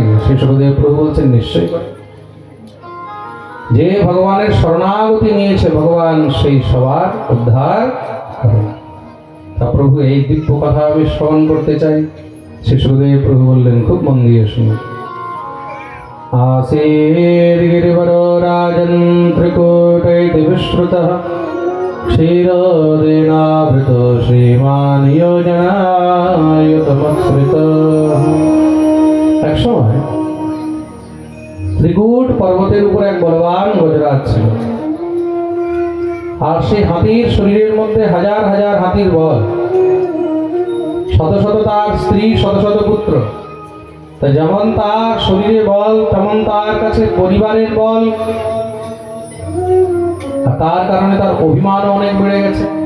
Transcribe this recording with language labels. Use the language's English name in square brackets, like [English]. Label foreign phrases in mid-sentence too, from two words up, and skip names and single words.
[Bangla] শ্রী শুকদেব প্রভু বলছেন, নিশ্চয়ই করেন। যে ভগবানের শরণাগতি নিয়েছে ভগবান সেই সবার উদ্ধার করেন। তা প্রভু এই দিব্য কথা আমি শ্রবণ করতে চাই। শ্রী শুকদেব প্রভু বললেন, খুব মন দিয়ে শুনুন। [Sanskrit] आसीत् गिरिवरो राजन् त्रिकूटैति विश्रुतः क्षीरोदेनावृतो श्रीमान् योजनायुतमत्सृतः। [Bangla] এক সময় ত্রিকূট পর্বতের উপর এক বলবান গজরাজ ছিল, আর সেই হাতির শরীরের মধ্যে হাজার হাজার হাতির বল, শত শত তার স্ত্রী, শত শত পুত্র। তা যেমন তার শরীরে বল, তেমন তার কাছে পরিবারের বল, আর তার কারণে তার অভিমানও অনেক বেড়ে গেছে।